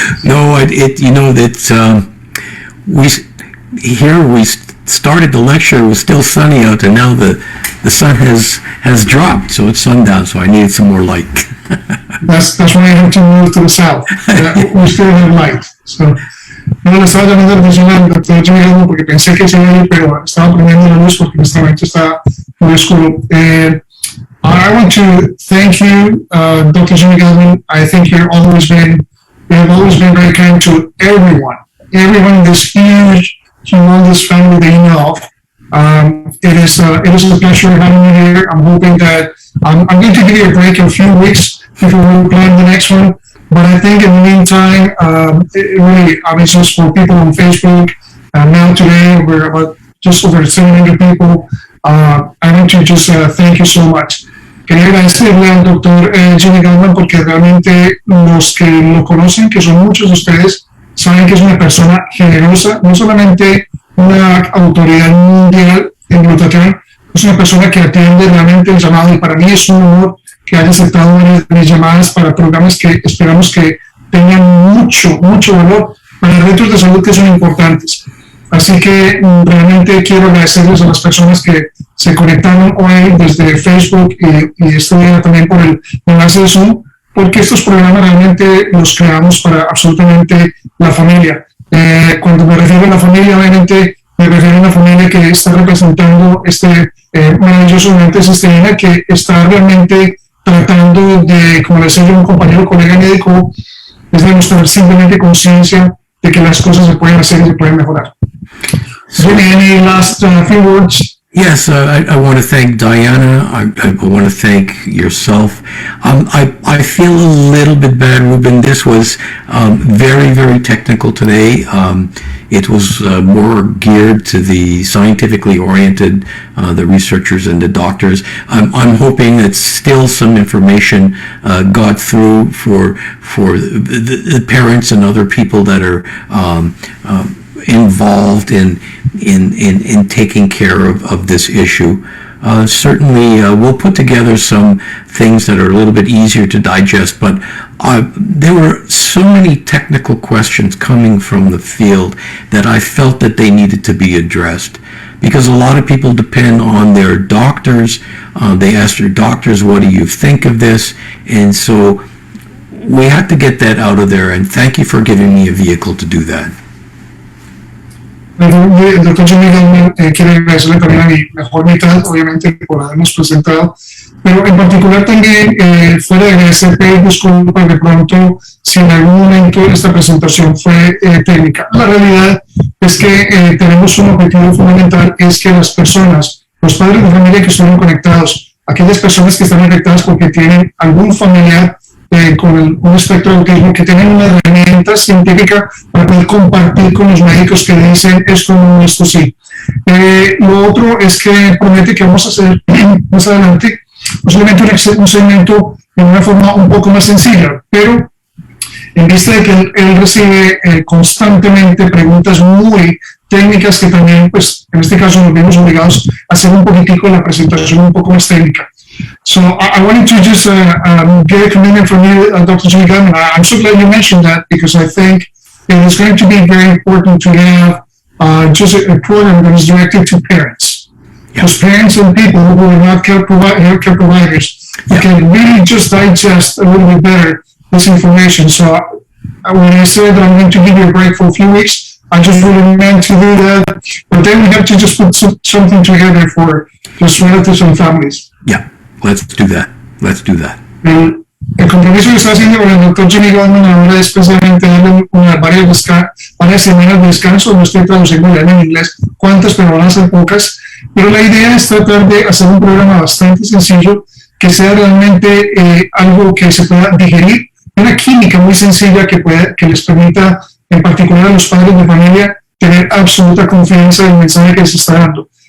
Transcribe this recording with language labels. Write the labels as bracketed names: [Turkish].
[English] No, we started the lecture. It was still sunny out, and now the sun has dropped, so it's sundown. So I needed some more light. That's why I have to move to the south. We still have light. [Spanish] So no le estaba llamando la atención al doctor Jimmy Gutman porque pensé que se iba a ir, pero estaba prendiendo la luz porque en este momento está muy oscuro. [English] I want to thank you, Dr. Jimmy Gutman. I think you have always been very kind to everyone in this huge, humongous family that you know of. It is a pleasure having you here. I'm hoping that I'm going to give you a break in a few weeks before we plan the next one. But I think in the meantime, just for people on Facebook, now today we're about just over 700 people. I want to just thank you so much. [Spanish] Quería agradecerle al doctor Jimmy Gutman porque realmente los que lo conocen, que son muchos de ustedes, saben que es una persona generosa, no solamente una autoridad mundial en glutatión, es una persona que atiende realmente el llamado, y para mí es un honor que haya aceptado mis llamadas para programas que esperamos que tengan mucho valor para retos de salud que son importantes. Así que realmente quiero agradecerles a las personas que se conectaron hoy desde Facebook y este día también por el enlace de Zoom, porque estos programas realmente los creamos para absolutamente la familia. Cuando me refiero a la familia, obviamente me refiero a una familia que está representando este maravilloso sistema que está realmente tratando de, como le decía yo a un compañero colega médico, es demostrar simplemente conciencia de que las cosas se pueden hacer y se pueden mejorar. [English] Jimmy, any last few words? Yes, I want to thank Diana. I want to thank yourself. I feel a little bit bad, Ruben. This was very, very technical today. It was more geared to the scientifically oriented, the researchers and the doctors. I'm hoping that still some information got through for the parents and other people that are involved in taking care of this issue. Certainly, we'll put together some things that are a little bit easier to digest, but there were so many technical questions coming from the field that I felt that they needed to be addressed, because a lot of people depend on their doctors. They ask their doctors, what do you think of this? And so we had to get that out of there, and thank you for giving me a vehicle to do that. [Spanish] El doctor Jimmy Gutman quiere agradecerle también a mi mejor mitad, obviamente, por habernos presentado. Pero en particular también, fuera de ese, pedir disculpas de pronto si en algún momento esta presentación fue técnica. La realidad es que tenemos un objetivo fundamental, es que las personas, los padres de familia que estuvieron conectados, aquellas personas que están afectadas porque tienen algún familiar con un espectro de autismo, que tienen una herramienta científica para poder compartir con los médicos que dicen esto no, esto sí. Lo otro es que promete que vamos a hacer más adelante posiblemente un segmento de una forma un poco más sencilla, pero en vista de que él recibe constantemente preguntas muy técnicas que también, pues, en este caso nos vimos obligados a hacer un poquitico la presentación un poco más técnica. [English] So I wanted to just get a commitment from you, Dr. Gutman. I'm so glad you mentioned that, because I think it is going to be very important to have just a program that is directed to parents. Because parents and people who are not healthcare providers can really just digest a little bit better this information. So when I said that I'm going to give you a break for a few weeks, I just really meant to do that. But then we have to just put something together for just relatives and families. Yeah, let's do that. Let's do that. [Spanish] El compromiso que está haciendo con el doctor Jimmy Gutman ahora es precisamente darle varias semanas de descanso. No estoy traduciendo ya en inglés cuántas, pero van a ser pocas. Pero la idea es tratar de hacer un programa bastante sencillo, que sea realmente algo que se pueda digerir, una química muy sencilla que les permita, en particular a los padres de familia, tener absoluta confianza en el mensaje que se está dando.